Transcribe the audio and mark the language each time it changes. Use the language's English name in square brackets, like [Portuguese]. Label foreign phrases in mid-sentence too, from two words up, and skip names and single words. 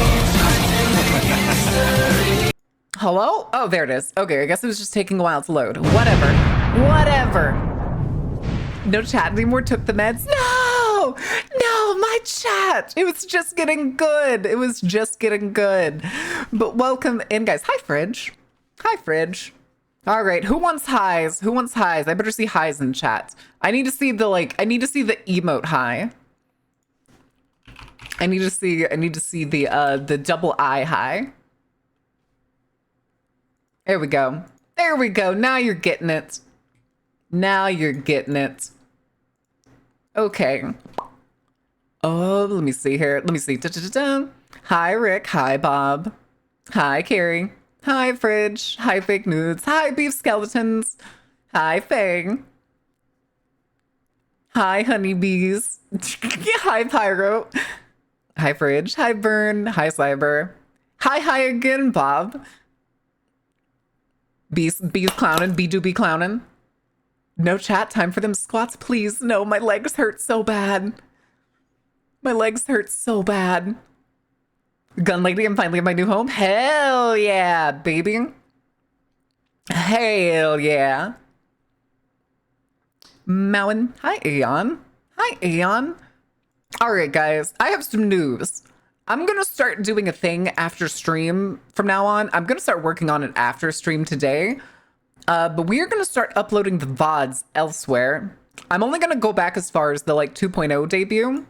[English] Hello? Oh, there it is. Okay, I guess it was just taking a while to load. Whatever. Whatever. No chat anymore. Took the meds. No! No, my chat. It was just getting good. It was just getting good. But welcome in, guys. Hi, Fridge. Hi, Fridge. All right. Who wants highs? Who wants highs? I better see highs in chat. I need to see the emote high. I need to see the double I high. There we go. There we go. Now you're getting it. Now you're getting it. Okay. Oh, let me see here. Let me see. Da-da-da-da. Hi, Rick. Hi, Bob. Hi, Carrie. Hi, Fridge. Hi, Fake Nudes. Hi, Beef Skeletons. Hi, Fang. Hi, Honeybees. Hi, Pyro. Hi, Fridge. Hi, Burn. Hi, Cyber. Hi again, Bob. Bees clowning. Bee do be clowning. No chat. Time for them squats, please. No, my legs hurt so bad. My legs hurt so bad. Gun lady, I'm finally in my new home. Hell yeah, baby. Hell yeah. Mowen. Hi, Aeon. Hi, Aeon. All right, guys. I have some news. I'm going to start doing a thing after stream from now on. I'm going to start working on it after stream today. But we are going to start uploading the VODs elsewhere. I'm only going to go back as far as the 2.0 debut.